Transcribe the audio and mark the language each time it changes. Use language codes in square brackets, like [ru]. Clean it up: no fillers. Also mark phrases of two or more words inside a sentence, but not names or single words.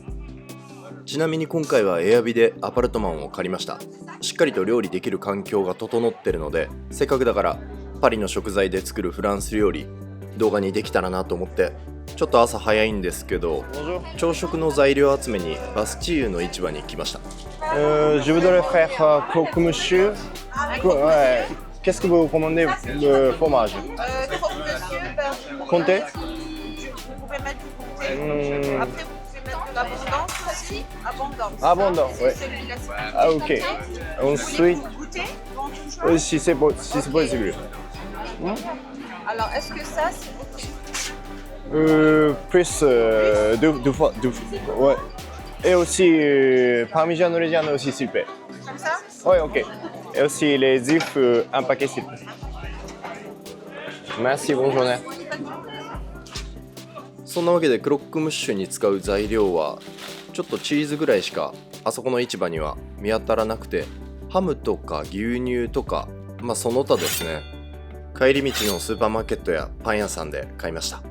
[ja] ちなみに今回はエアビでアパルトマンを借りました。しっかりと料理できる環境が整ってるので、せっかくだからパリの食材で作るフランス料理動画にできたらなと思って、ちょっと朝早いんですけど、朝食の材料集めにバスチーユの市場に来ました。 [fr] Je voudrais faire croque monsieur. Ouais. Qu'est-ce que vous commandez de fromage? Croque-monsieur, beurre de Comté? Vous pouvez mettre du comté. Après, vous pouvez mettre de l'abondance aussi. Abondance. Abondance, C'est ouais. celui-là, c'est Ah, ok. Vous Ensuite, voulez goûter avant tout choix? si c'est possible. Alors, est-ce que ça, c'est votre... Plus deux fois. Ouais. Et aussi [it] Parmigiano Reggiano [fr] aussi, s'il vous plaît. Comme ça? Ouais, ok. Et aussi les œufs, un paquet, s'il vous plaît. Merci, bonne journée. [ja] そんなわけでクロックムッシュに使う材料はちょっとチーズぐらいしかあそこの市場には見当たらなくて、ハムとか牛乳とか、その他ですね。帰り道のスーパーマーケットやパン屋さんで買いました。